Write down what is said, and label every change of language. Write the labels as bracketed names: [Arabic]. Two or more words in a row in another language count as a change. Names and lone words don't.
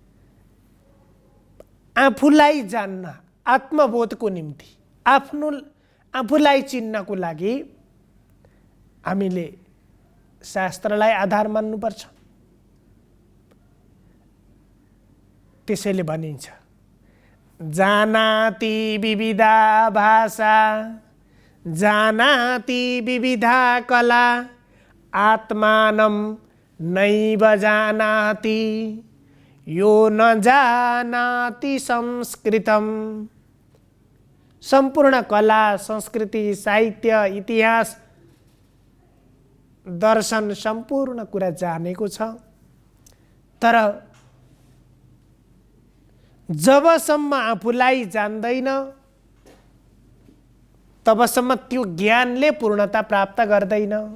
[Nepali] आफूलाई जान्न, आत्मबोधको निम्ति, आफूलाई चिन्नको लागि हामीले शास्त्रलाई आधार मान्नुपर्छ। त्यसैले भनिन्छ [Sanskrit] जानाति विविधा भाषा जानाति विविधा कला आत्मानं नैव जानाति यो न जानाति संस्कृतम। [Nepali] सम्पूर्ण कला, संस्कृति, साहित्य, इतिहास, दर्शन सम्पूर्ण कुरा जानेको छ, तर जबसम्म आफूलाई जान्दैन तबसम्म त्यो ज्ञानले पूर्णता प्राप्त गर्दैन।